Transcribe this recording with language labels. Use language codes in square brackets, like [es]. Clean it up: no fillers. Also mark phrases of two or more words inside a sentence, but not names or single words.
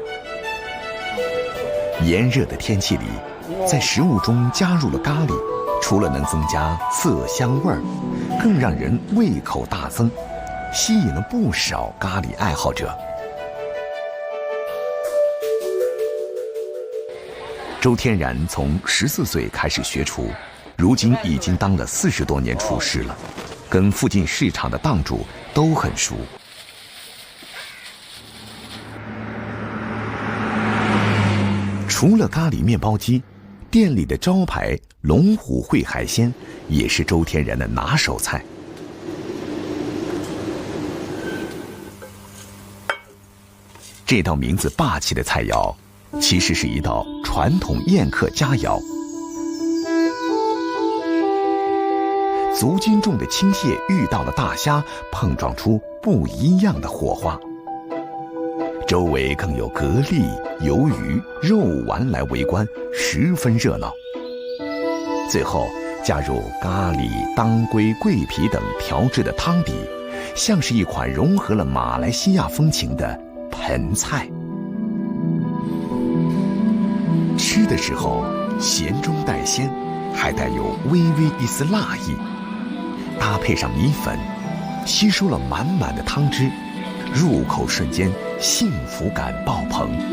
[zh] 炎熱的天氣裡，在食物中加入了咖喱，除了能增加色香味兒，更讓人胃口大增，吸引了不少咖喱愛好者。周天然從14歲開始學廚，如今已經當了40多年廚師了，跟附近市場的檔主都很熟。除了咖喱面包機，店裡的招牌龍虎烩海鮮也是周天然的拿手菜。這道名字霸氣的菜肴其實是一道傳統宴客佳肴。足斤重的青蟹遇到了大蝦，碰撞出不一樣的火花。周圍更有蛤蜊、魷魚、肉丸來圍觀，十分熱鬧。最後加入咖喱、當歸、桂皮等調製的湯底，像是一款融合了馬來西亞風情的盆菜。吃的時候鹹中帶鮮，還帶有微微一絲辣意，搭配上米粉，吸收了滿滿的湯汁，入口瞬間幸福感爆棚。